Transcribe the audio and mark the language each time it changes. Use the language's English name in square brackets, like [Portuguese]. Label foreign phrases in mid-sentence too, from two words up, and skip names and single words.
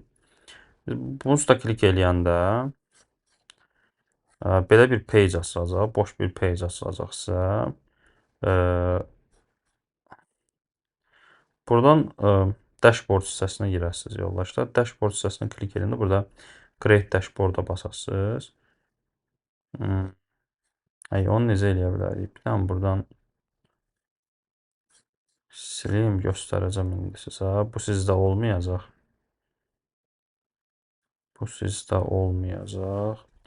[Azerbaijani] Bunun üstə klik eləyəndə Belə bir page açılacaq, boş bir page açılacaq sizə. Ə, Buradan dashboard hissəsinə girəsiniz yoldaşlar. Dashboard hissəsinə klik edəndə burada [English] create dashboard- [Azerbaijani] a basasınız. Onu necə eləyə bilərik? Bir dənə buradan sileyim, göstərəcəm indi sizə. Bu sizdə olmayacaq. Bu sizdə olmayacaq.